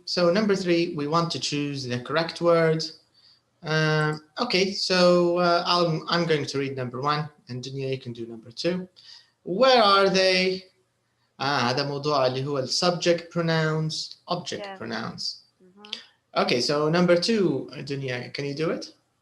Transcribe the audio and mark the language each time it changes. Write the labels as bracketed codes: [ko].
[en] So number 3, we want to choose the correct word. Okay, so I'm going to read number 1 and Dunya, you can do number 2. Where are they? [ar] هذا موضوع اللي هو [en] subject pronouns, object Yes. pronouns. Okay, so number 2, Dunya, can you do it?